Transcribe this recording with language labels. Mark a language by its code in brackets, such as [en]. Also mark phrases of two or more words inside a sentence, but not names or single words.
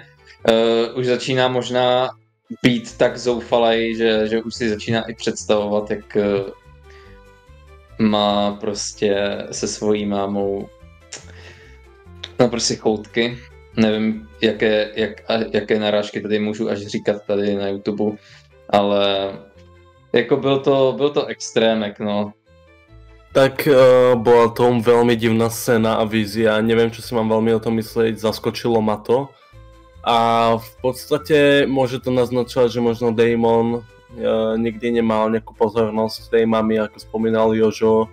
[cs] Už začíná možná být tak zoufalej, že už si začíná i představovat, jak má prostě se svojí mámou prostě choutky. Nevím, jaké narážky tady můžu až říkat tady na YouTube, ale jako byl to extrémek, no. [sk] Tak bola to veľmi divná scéna a vízia, neviem, čo si mám veľmi o tom myslieť, zaskočilo ma to. A v podstate môže to naznačovať, že možno Daemon nikdy nemal nejakú pozornosť tej mamy, ako spomínal Jožo.